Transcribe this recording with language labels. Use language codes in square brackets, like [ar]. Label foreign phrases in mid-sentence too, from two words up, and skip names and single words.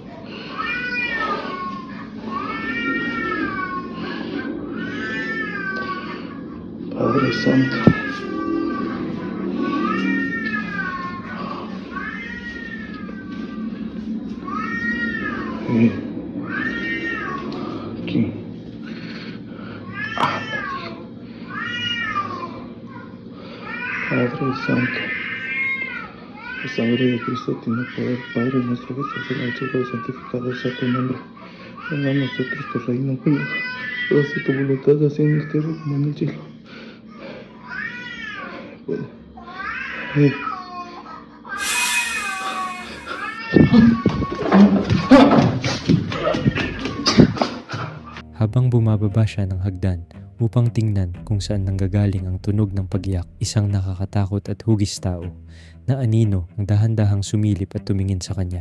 [es] Padre Santo, aquí, Padre Santo, la sangre de Cristo tiene poder. Padre nuestro que estás en el cielo, santificado sea tu nombre. Venga a nosotros tu reino, venga. Hágase tu voluntad, así en la tierra como en el cielo. [tl] Habang bumababa siya ng hagdan upang tingnan kung saan nanggagaling ang tunog ng pagyak, isang nakakatakot at hugis tao na anino ang dahan-dahang sumilip at tumingin sa kanya.